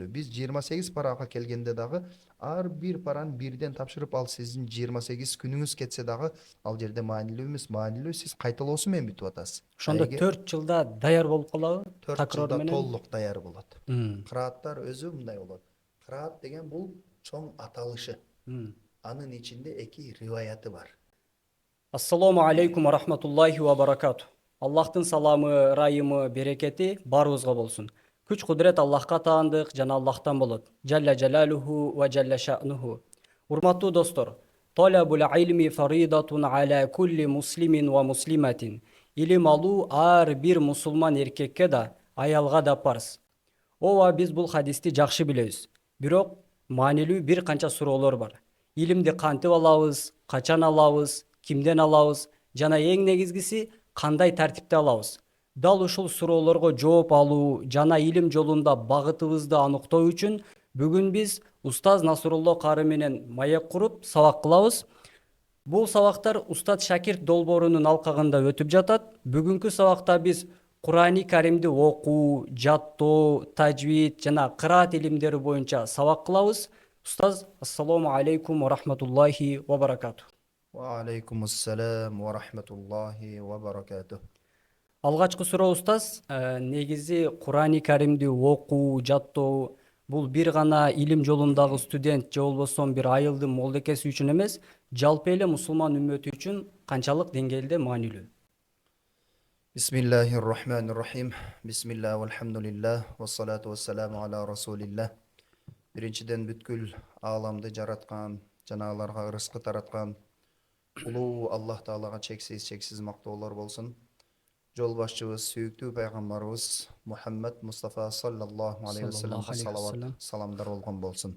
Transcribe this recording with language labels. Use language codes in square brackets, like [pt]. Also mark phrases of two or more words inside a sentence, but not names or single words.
[ky] Биз 28 парага келгенде дагы ар бир параны бирден тапшырып, ал сиздин 28 күнүңүз кетсе дагы ал жерде маанилүү эмес. Маанилүү сиз кайталоосу менен бүтүп атасыз. Ошондо 4 жылда даяр болуп калабы? 4 Такрор жылда менен. толук даяр болот. Кырааттар өзү мындай болот. Кыраат деген бул чоң аталышы. Анын ичинде 2 риваяты бар. [ar] السلام عليكم ورحمة الله وبركاته. [ky] Аллахтын саламы, райымы, берекети барыбызга болсун. Күч кудурет Аллахка таандык жана Аллахтан болот. [ar] جل جلاله وجل شأنه. [ky] Урматтуу достор, [ar] طلب العلم فريضة على كل مسلم ومسلمة. [ky] Илим алуу ар бир мусулман эркекке да, аялга да парз. Ооба, биз бул хадисти жакшы билебиз. Бирок маанилүү бир канча суроолор бар. Илимди кантип алабыз, качан алабыз, кимден алабыз жана эң негизгиси кандай тартипте алабыз? Дал ушул суроолорго жооп алуу жана илим жолунда багытыбызды аныктоо үчүн бүгүн биз устаз Насрулло кары менен маек куруп сабак кылабыз. Бул сабактар устат шакирт долбоорунун алкагында өтүп жатат. Бүгүнкү сабакта биз Кур'ани Каримди окуу, жаттоо, тажвид жана кыраат илимдери боюнча сабак кылабыз. Устаз, [ar] السلام عليكم ورحمة الله وبركاته. وعليكم السلام ورحمة الله وبركاته. [ky] Алгачкы суроо устаз, негизи Кур'ани Каримди окуу, жаттоо бул бир гана илим жолундагы студент же болбосо бир айылдын молдекеси үчүн эмес, жалпы эле мусулман үммөтү үчүн канчалык деңгээлде маанилүү? [ar] بسم الله الرحمن الرحيم. بسم الله والحمد لله والصلاة والسلام على رسول الله. [ky] Биринчиден бүткүл ааламды жараткан, жана аларга ырыскы тараткан улуу Аллах Таалага чексиз мактоолор болсун. Жол башчыбыз, сүйүктүү пайгамбарыбыз Мухаммад Мустафа [ar] صلى الله عليه وسلم [ky] салават, саламдар болгон болсун.